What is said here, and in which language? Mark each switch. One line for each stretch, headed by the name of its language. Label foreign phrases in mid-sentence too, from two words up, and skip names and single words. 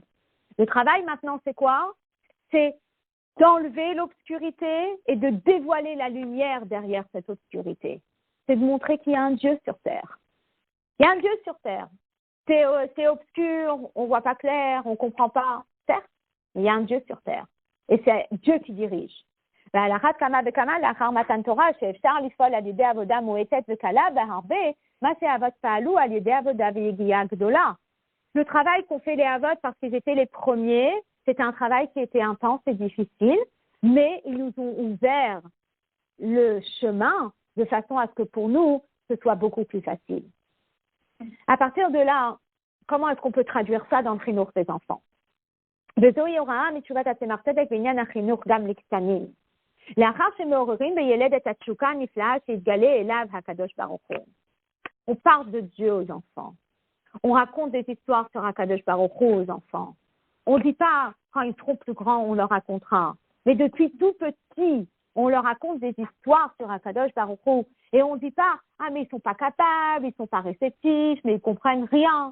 French: Le travail maintenant, c'est quoi? C'est d'enlever l'obscurité et de dévoiler la lumière derrière cette obscurité. C'est de montrer qu'il y a un Dieu sur terre. Il y a un Dieu sur terre. C'est obscur, on ne voit pas clair, on ne comprend pas. Certes, mais il y a un Dieu sur terre. Et c'est Dieu qui dirige.
Hebrew: והלכת כמה וכמה לאחר מתן תורה שאפשר לפעול על ידי עבודה מועטת וקלה בהרבה, מה שהאבות פעלו על ידי עבודה ויגיעה גדולה.
French: Le travail qu'ont fait les Avot parce qu'ils étaient les premiers, c'était un travail qui était intense et difficile, mais ils nous ont ouvert le chemin de façon à ce que pour nous, ce soit beaucoup plus facile. À partir de là, comment est-ce qu'on peut traduire ça dans le chinour des enfants?
Hebrew: וזוהי הוראה מתשובת הצמח צדק בעניין החינוך גם לקטנים. לאחר שמעוררים בילד את התשוקה הנפלאה שהתגלה אליו הקדוש ברוך הוא.
French: On parle de Dieu aux enfants. On raconte des histoires sur
Hebrew: הקדוש ברוך הוא
French: aux enfants. On ne dit pas, quand ils seront plus grands, on leur racontera. Mais depuis tout petit, on leur raconte des histoires sur
Hebrew: הקדוש ברוך הוא.
French: Et on ne dit pas, ah mais ils ne sont pas capables, ils ne sont pas réceptifs, mais ils ne comprennent rien.